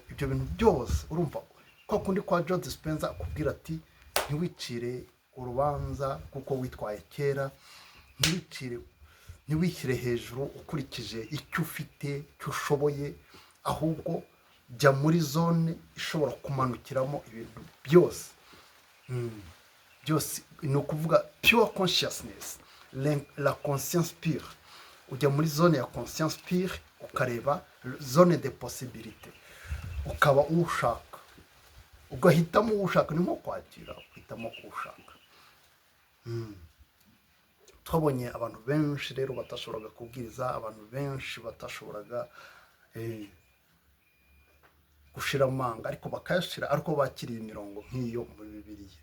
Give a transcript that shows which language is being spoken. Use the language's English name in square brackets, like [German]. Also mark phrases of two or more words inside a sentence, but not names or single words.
[Kinyarwanda] Ibyo bintu byose urumva kwa kundi kwa Joe Dispenza akubwira ati ntiwicire urubanza kuko witwaye kera, ntiwishyire hejuru ukurikije icyo ufite, icyo ushoboye, ahubwo jya muri zone ishobora kumanukiramo ibintu byose. Byose ni ukuvuga [English] pure consciousness, [French] la conscience pure. [Kinyarwanda] Ujya muri zone ya [French] conscience pure, [Kinyarwanda] ukareba [French] zone de possibilité, [Kinyarwanda] ukaba ushaka, ugahitamo ushaka. Ni nko kwakira, uhitamo ushaka. Twabonye abantu benshi rero batashoboraga kubwiriza, abantu benshi batashoboraga gushira amanga, ariko bakayashira, ariko bakiriye imirongo nk'iyo muri Bibiliya.